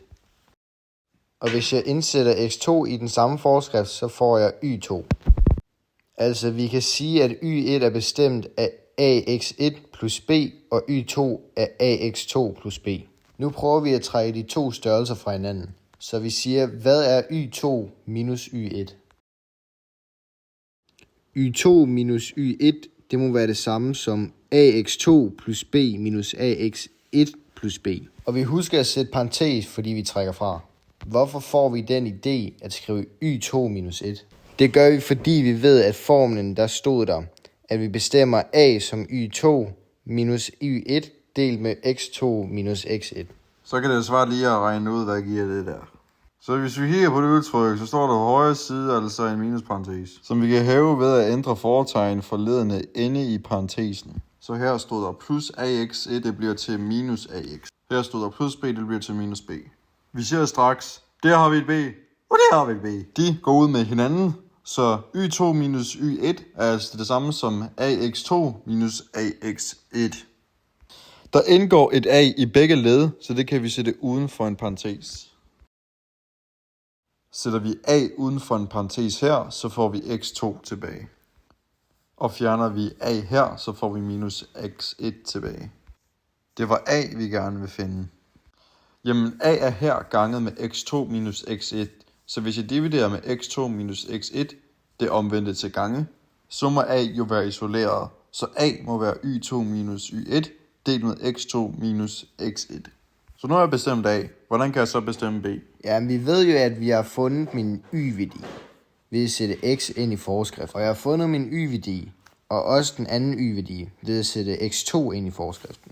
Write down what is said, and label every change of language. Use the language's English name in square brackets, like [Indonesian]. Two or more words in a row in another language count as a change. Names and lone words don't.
[Danish] Og hvis jeg indsætter x2 i den samme forskrift, så får jeg y2. Altså, vi kan sige, at y1 er bestemt af ax1 plus b, og y2 af ax2 plus b. Nu prøver vi at trække de to størrelser fra hinanden. Så vi siger, hvad er y2 minus y1? y2 minus y1, det må være det samme som ax2 plus b minus ax1 plus b. Og vi husker at sætte parentes, fordi vi trækker fra. Hvorfor får vi den idé at skrive y2 minus 1? Det gør vi, fordi vi ved, at formlen der stod der, at vi bestemmer a som y2 minus y1 delt med x2 minus x1. Så kan det svært lige at regne ud, hvad giver det der. Så hvis vi kigger på det udtryk, så står der på højre side altså en minusparentes, som vi kan hæve ved at ændre fortegn for ledene inde i parentesen. Så her stod der plus ax1, det bliver til minus ax. Her stod der plus b, det bliver til minus b. Vi siger straks, der har vi et b, og der har vi et b. De går ud med hinanden, så y2 minus y1 er altså det samme som ax2 minus ax1. Der indgår et a i begge led, så det kan vi sætte uden for en parentes. Sætter vi a uden for en parentes her, så får vi x2 tilbage. Og fjerner vi a her, så får vi minus x1 tilbage. Det var a, vi gerne vil finde. Jamen a er her ganget med x2 minus x1. Så hvis jeg dividerer med x2 minus x1, det omvendte til gange, så må a jo være isoleret. Så a må være y2 minus y1 delt med x2 minus x1. Så nu har jeg bestemt a. Hvordan kan jeg så bestemme b? Ja, vi ved jo, at vi har fundet min y-værdi ved at sætte x ind i forskrift. Og jeg har fundet min y-værdi og også den anden y-værdi ved at sætte x2 ind i forskriften.